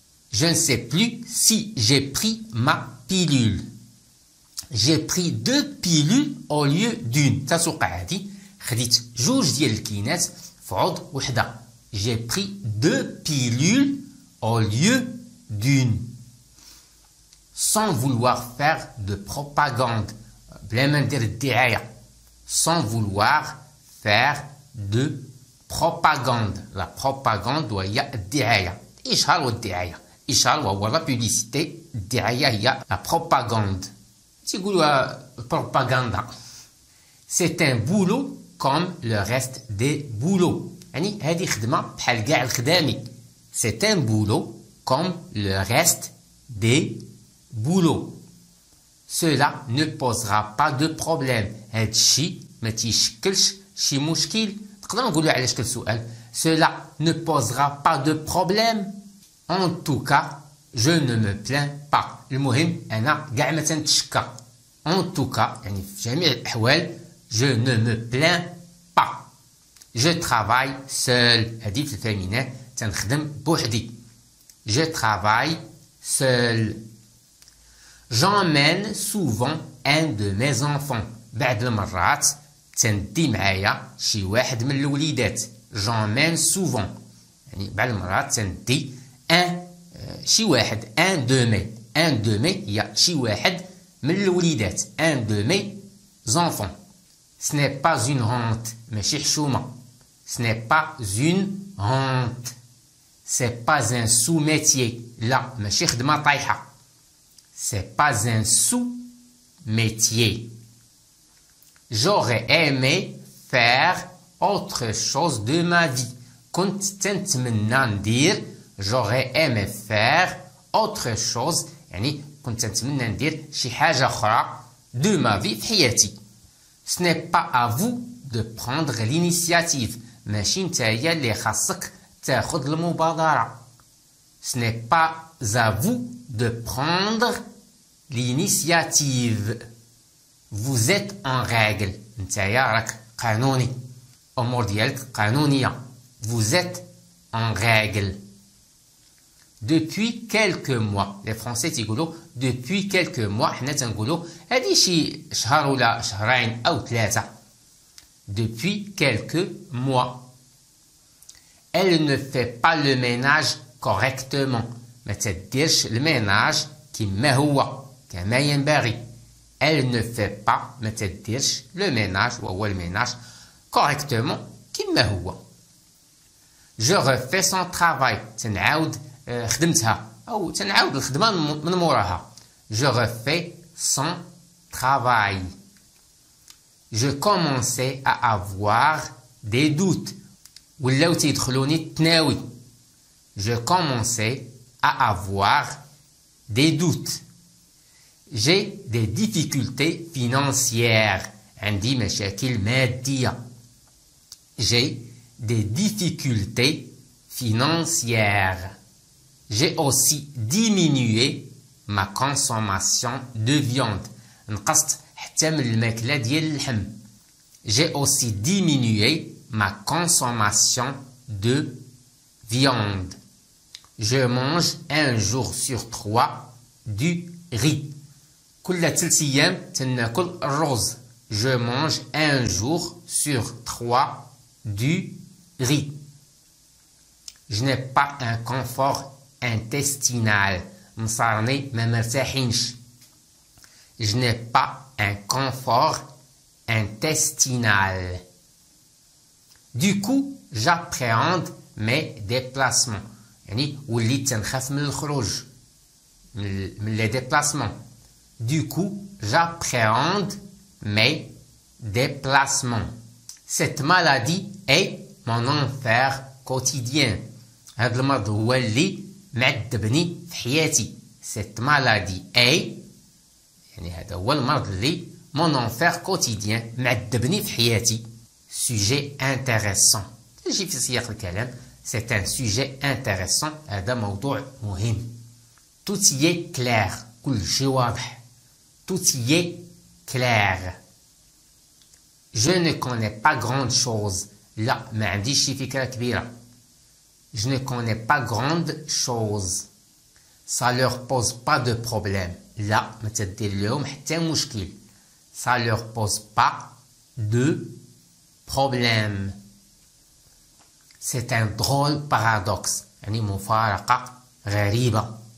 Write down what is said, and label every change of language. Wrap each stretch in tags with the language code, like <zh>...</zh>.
<fr>je ne sais plus si j'ai pris ma pilule. j'ai pris 2 pilules au lieu d'une.</fr> <ar>تتوقع هذه خديت 2 ديال الكينات في عوض وحدة.</ar> <fr>j'ai pris 2 pilules au lieu d'une. sans vouloir faire de propagande</fr> <ar>بلا ما ندير الدعاية.</ar> <fr>sans vouloir faire de propagande. la propagande</fr> <ar>وهي الدعاية. الإشهار والدعاية. الإشهار وهو</ar> <fr>la publicité.</fr> <ar>الدعاية هي</ar> <fr>la propagande.</fr> <ar>تيقولوها</ar> <fr>propaganda. c'est un boulot comme le reste des boulots.</fr> <ar>يعني هذه خدمة بحال كاع الخدامي.</ar> <fr>c'est un boulot comme le reste des boulots. cela ne posera pas de problème.</fr> <ar>هاد الشيء ما تيشكلش شي مشكل. نقدر نقولوا على شكل سؤال.</ar> <fr>cela ne posera pas de problème. en tout cas je ne me plains pas.</fr> <ar>المهم أنا كاع ما تنتشكى.</ar> <fr>en tout cas</fr> <ar>يعني في جميع الأحوال</ar> <fr>je ne me plains pas. je travaille seul.</fr> <ar>هذه في الفيمينين تنخدم بوحدي.</ar> <fr>je travaille seul. j'emmène souvent un de mes enfants.</fr> <ar>بعض المرات تندي معايا شي واحد من الوليدات.</ar> <fr>j'emmène souvent</fr> <ar>يعني بعض المرات تندي شي واحد</ar> <fr>un de mes</fr> <ar>هي شي واحد من الوليدات.</ar> <fr>un de mes enfants. ce n'est pas une honte</fr> <ar>ماشي حشومة.</ar> <fr>ce n'est pas une honte. c'est pas un sous-métier.</fr> <ar>لا ماشي خدمة طايحة.</ar> <fr>c'est pas un sous-métier. j'aurais aimé faire autre chose de ma vie.</fr> <ar>كنت تنتمنى ندير</ar> <fr>j'aurais aimé faire autre chose</fr> <ar>يعني كنت نتمنى ندير شي حاجة أخرى</ar> <fr>de ma vie</fr> <ar>في حياتي.</ar> <fr>ce n'est pas à vous de prendre l'initiative.</fr> <ar>ماشي نتايا اللي خاصك تاخذ المبادرة.</ar> <fr>ce n'est pas à vous de prendre l'initiative. vous êtes en règle.</fr> <ar>نتايا راك قانوني. أمور ديالك قانونية.</ar> <fr>vous êtes en règle. depuis quelques mois. les Français</fr> <ar>تيقولوا</ar> <fr>depuis quelques mois.</fr> <ar>حنا تنقولوا هذه شي شهر ولا شهرين أو 3.</ar> <fr>depuis quelques mois. elle ne fait pas le ménage correctement.</fr> <ar>ما تديرش الميناج كما هو كما ينبغي.</ar> <fr>elle ne fait pas</fr> <ar>ما تديرش</ar> <fr>le ménage</fr> <ar>وهو الميناج</ar> <fr>correctement</fr> <ar>كما هو.</ar> <fr>je refais son travail</fr> <ar>تنعاود خدمتها أو تنعاود الخدمة من موراها.</ar> <fr>je refais son travail. je commençais à avoir des doutes.</fr> <ar>ولاو تيدخلوني التناوي.</ar> <fr>je commençais à avoir des doutes. j'ai des difficultés financières.</fr> <ar>عندي مشاكل مادية.</ar> <fr>j'ai des difficultés financières. j'ai aussi diminué ma consommation de viande.</fr> <ar>نقصت حتى من الماكلة ديال اللحم.</ar> <fr>j'ai aussi diminué ma consommation de viande. je mange un jour sur 3 du riz.</fr> <ar>كل 3 أيام تناكل الرز.</ar> <fr>je mange un jour sur 3 du riz. je n'ai pas un confort intestinal.</fr> <ar>مصارني ما مرتاحينش.</ar> <fr>je n'ai pas un confort intestinal. du coup j'appréhende mes déplacements.</fr> <ar>يعني وليت تنخاف من الخروج من</ar> <fr>les déplacements. du coup j'appréhende mes déplacements. Cette maladie est mon enfer quotidien.</fr> <ar>هذا المرض هو اللي معذبني في حياتي.</ar> <fr>Cette maladie est</fr> <ar>يعني هذا هو المرض اللي</ar> <fr>mon enfer quotidien</fr> <ar>معذبني في حياتي.</ar> <fr>Sujet intéressant.</fr> <ar>تجي في سياق الكلام.</ar> <fr>C'est un sujet intéressant.</fr> <ar>هذا موضوع مهم.</ar> <fr>Tout y est clair.</fr> <ar>كل شيء واضح.</ar> <fr>Tout y est clair. Je ne connais pas grande chose.</fr> <ar>لا ما عنديش شي فكرة كبيرة.</ar> <fr>Je ne connais pas grande chose. Ça leur pose pas de problème.</fr> <ar>لا ما تدير لهم حتى مشكل.</ar> <fr>Ça leur pose pas de problème. C'est un drôle paradoxe.</fr> <ar>يعني مفارقة غريبة.</ar>